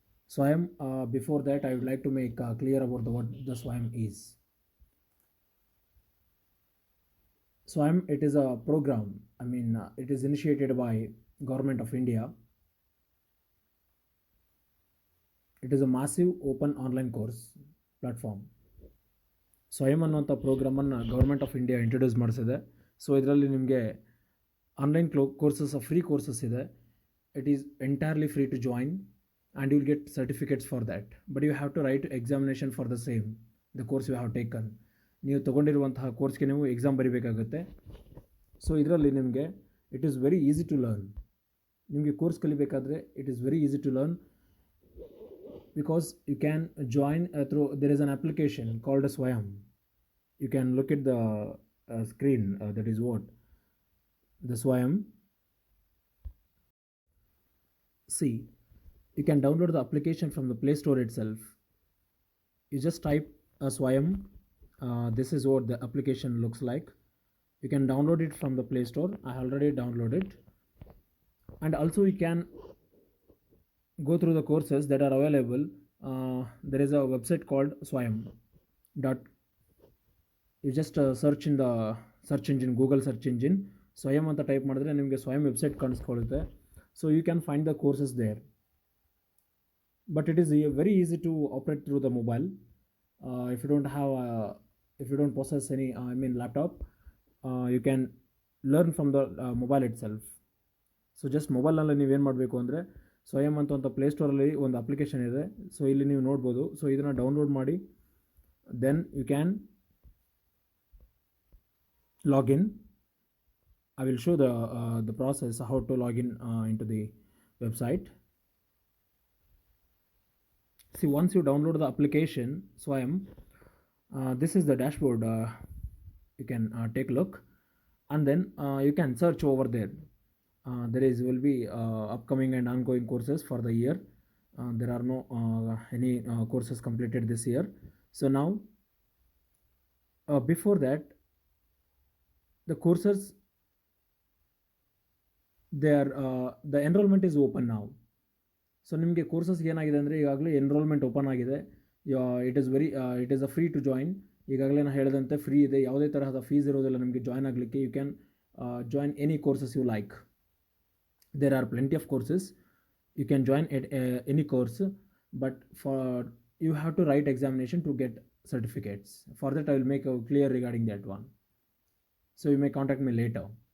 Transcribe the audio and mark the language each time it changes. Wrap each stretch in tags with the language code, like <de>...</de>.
<en>Swayam, before that, I would like to make clear about what the Swayam is. Swayam, it is a program. It is initiated by Government of India. It is a massive open online course platform.</en> <kn>ಸ್ವಯಂ ಅನ್ನುವಂಥ ಪ್ರೋಗ್ರಾಮನ್ನು government of India introduce ಮಾಡಿಸಿದೆ. So ಇದರಲ್ಲಿ ನಿಮಗೆ online courses free courses ಇದೆ.</kn> <en>It is entirely free to join and you will get certificates for that. But you have to write examination for the same the course you have taken.</en> <kn>ನೀವು ತೊಗೊಂಡಿರುವಂತಹ ಕೋರ್ಸ್ಗೆ ನೀವು exam ಬರೀಬೇಕಾಗುತ್ತೆ. So ಇದರಲ್ಲಿ ನಿಮಗೆ</kn> <en>It is very easy to learn.</en> <kn>ನಿಮಗೆ course ಕಲಿಬೇಕಾದ್ರೆ</kn> <en>It is very easy to learn because you can join through there is an application called as Swayam. You can look at the screen, that is what the Swayam. See, you can download the application from the Play Store itself. You just type Swayam. This is what the application looks like. You can download it from the Play Store. I already downloaded, and also you can go through the courses that are available. There is a website called Swayam. You just search in the search engine, Google search engine, Swayam</en> <kn>ಅಂತ type ಮಾಡಿದ್ರೆ ನಿಮಗೆ ಸ್ವಯಂ website ಕಾಣಿಸ್ಕೊಳ್ಳುತ್ತೆ.</kn> <en>So you can find the courses there. But it is very easy to operate through the mobile. If you don't possess any laptop, you can learn from the mobile itself.</en> <kn>So just ಮೊಬೈಲ್ನಲ್ಲಿ ನೀವೇನು ಮಾಡಬೇಕು ಅಂದರೆ ಸ್ವಯಂ ಅಂತ ಪ್ಲೇಸ್ಟೋರಲ್ಲಿ ಒಂದು application ಇದೆ. So ಇಲ್ಲಿ ನೀವು ನೋಡ್ಬೋದು.</kn> <en>So ಇದನ್ನು download ಮಾಡಿ then you can login. I will show the process how to log in into the website. See, once you download the application Swayam, this is the dashboard. You can take a look, and then you can search over there. There will be upcoming and ongoing courses for the year. There are no any courses completed this year. So now, before that, the courses, the enrollment is open now.</en> <kn>So ನಿಮಗೆ ಕೋರ್ಸಸ್ಗೆ ಏನಾಗಿದೆ ಅಂದರೆ ಈಗಾಗಲೇ enrolment open ಆಗಿದೆ.</kn> <en>It is a free to join.</en> <kn>ಈಗಾಗಲೇ ನಾನು ಹೇಳಿದಂತೆ free ಇದೆ, ಯಾವುದೇ ತರಹದ ಫೀಸ್ ಇರೋದಿಲ್ಲ ನಿಮಗೆ ಜಾಯ್ನ್ ಆಗಲಿಕ್ಕೆ.</kn> <en>You can join any courses you like. There are plenty of courses. You can join at any course, but you have to write examination to get certificates. For that, I will make a clear regarding that one. So you may contact me later.</en>